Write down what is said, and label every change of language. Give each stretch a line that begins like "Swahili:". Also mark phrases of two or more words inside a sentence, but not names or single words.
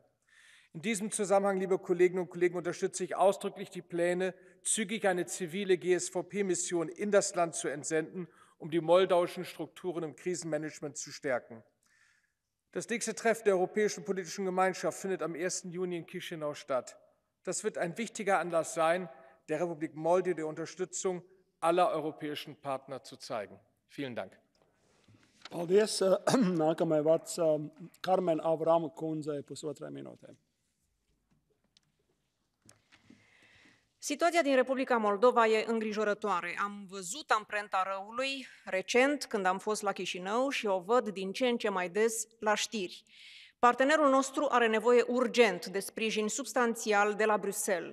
German: In diesem Zusammenhang, liebe Kolleginnen und Kollegen, unterstütze ich ausdrücklich die Pläne, zügig eine zivile GSVP-Mission in das Land zu entsenden, um die moldauischen Strukturen im Krisenmanagement zu stärken. Das nächste Treffen der Europäischen Politischen Gemeinschaft findet am 1. Juni in Chișinău statt. Das wird ein wichtiger Anlass sein, der Republik Moldau die Unterstützung aller europäischen Partner zu zeigen. Vielen Dank.
Latvian: Paldies. Nākamais vārds Karmen Avrama kundzei pusotrai minūtē.
Romanian: Situația din Republica Moldova e îngrijorătoare. Am văzut amprenta răului recent când am fost la Chișinău și o văd din ce în ce mai des la știri. Partenerul nostru are nevoie urgent de sprijin substanțial de la Bruxelles.